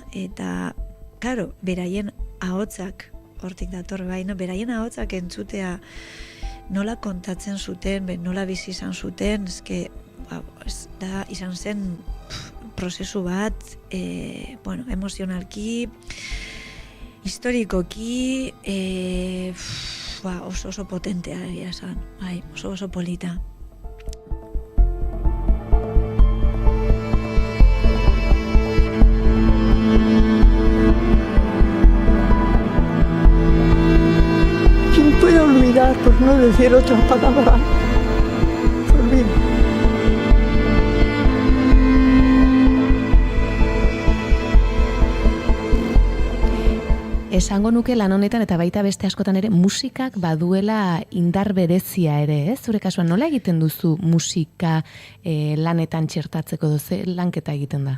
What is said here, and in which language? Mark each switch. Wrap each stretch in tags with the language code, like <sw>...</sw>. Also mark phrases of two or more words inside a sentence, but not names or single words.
<eu>Eta, karo, beraien ahotsak, hortik dator baino, beraien ahotsak entzutea nola kontatzen zuten, nola bizi izan zuten, eske, da izan zen prozesu bat, emozionalki, historikoki, oso potentea egia esan, oso polita.</eu> <es>¿Quién puede olvidar, por no decir otra palabra? Olvido.</es> <eu>Esango nuke lan honetan eta baita beste askotan ere musikak baduela indar berezia ere, ez? Zure kasuan nola egiten duzu musika lanetan txertatzeko doze lanketa egiten da?</eu>